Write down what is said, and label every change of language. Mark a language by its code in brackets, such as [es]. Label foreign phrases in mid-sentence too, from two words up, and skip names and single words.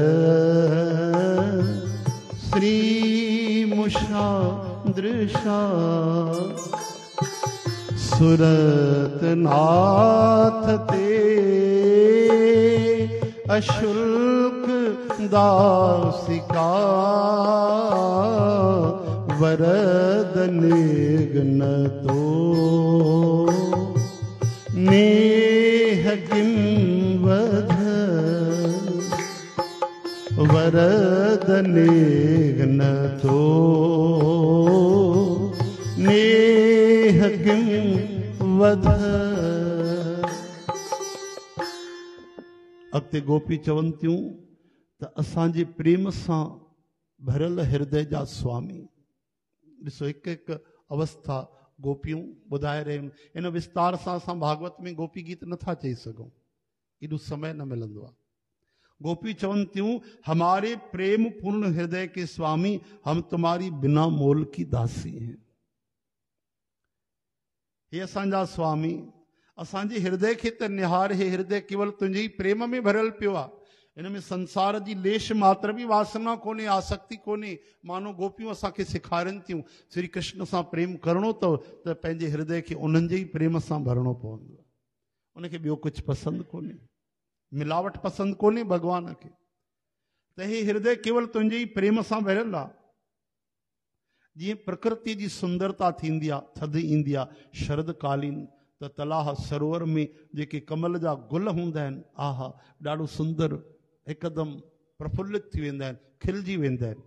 [sa] श्री मुषा दृशा सुरत नाथ ते अशुल्क दासिका वरद निघ्न तो नेह किंवध वरद निघ्न तो नेह किंवध। [sd] अॻिते गोपी चवनि थियूं त असांजे प्रेम सां भरियल हृदय जा स्वामी। ॾिसो हिकु हिकु अवस्था गोपियूं ॿुधाए रहियूं। इन विस्तार सां असां भागवत में गोपी गीत नथा चई सघूं, एॾो समय न मिलंदो आहे। [hi] गोपी चवनि थियूं हमारे प्रेम पूर्ण हृदय के स्वामी, हम तुम्हारी बिना मोल की दासी हैं। [sd] हे असांजा स्वामी, असांजे हृदय खे त निहार। हे हृदय केवल तुंहिंजे ई प्रेम में भरियल पियो आहे, इन में संसार जी लेश मात्र बि वासना कोन्हे, आसक्ति कोन्हे। मानो गोपियूं असांखे सेखारनि थियूं श्री कृष्ण सां प्रेम करणो अथव त पंहिंजे हृदय खे उन्हनि जे ई प्रेम सां भरणो पवंदो। उनखे ॿियो कुझु पसंदि कोन्हे, मिलावट पसंदि कोन्हे भॻवान खे। त हे हृदय केवल तुंहिंजे ई प्रेम सां भरियल आहे। जीअं प्रकृति जी सुंदरता थींदी आहे, थधि ईंदी आहे शरद कालीन, त तलाह सरोवर में जेके कमल जा गुल हूंदा आहिनि, आहा ॾाढो सुंदर हिकदमि प्रफुल्लित थी वेंदा आहिनि, खिलजी वेंदा आहिनि।